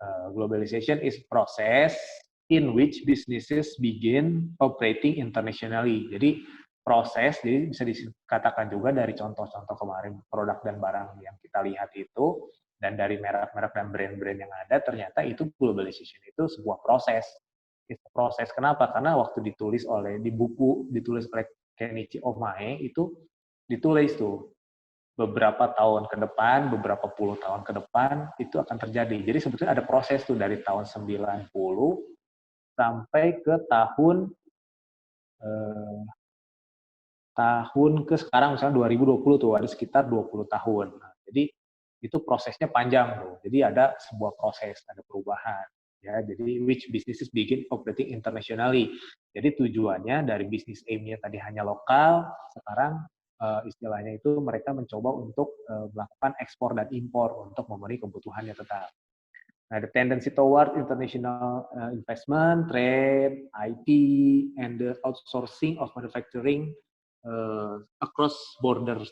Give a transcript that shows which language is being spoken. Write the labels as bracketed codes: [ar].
[en] Globalization is process in which businesses begin operating internationally. [id] Jadi proses, jadi bisa dikatakan juga dari contoh-contoh kemarin produk dan barang yang kita lihat itu, dan dari merek-merek dan brand-brand yang ada, ternyata itu globalization itu sebuah proses. Proses kenapa? Karena waktu ditulis di buku ditulis oleh Kenichi Ohmae itu ditulis tuh beberapa tahun ke depan, beberapa puluh tahun ke depan itu akan terjadi. Jadi sebetulnya ada proses tuh dari tahun 90 sampai ke tahun ke sekarang misalnya 2020 tuh ada sekitar 20 tahun. Nah, jadi itu prosesnya panjang tuh. Jadi ada sebuah proses, ada perubahan. Ya, jadi [en] which businesses begin operating internationally. [id] Jadi tujuannya dari bisnis aim-nya tadi hanya lokal, sekarang istilahnya itu mereka mencoba untuk melakukan ekspor dan impor untuk memenuhi kebutuhannya tetap. [en] Nah, the tendency toward international investment, trade, IT, and the outsourcing of manufacturing across borders.